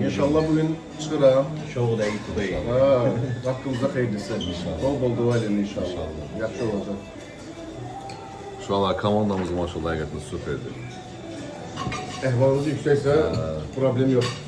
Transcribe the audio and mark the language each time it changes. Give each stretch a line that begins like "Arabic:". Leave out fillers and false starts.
Turkish: İnşallah bugün çıkıram.
English: Show day today.
Turkish: Ha, hakkımızda hayırlısı. Bol bol dua edin inşallah. Yaxşı olacak.
Azerbaijani: Şu anlar komandamız maşallah həqiqətən süperdir.
Turkish: Ehvalınız yüksekse problem yok.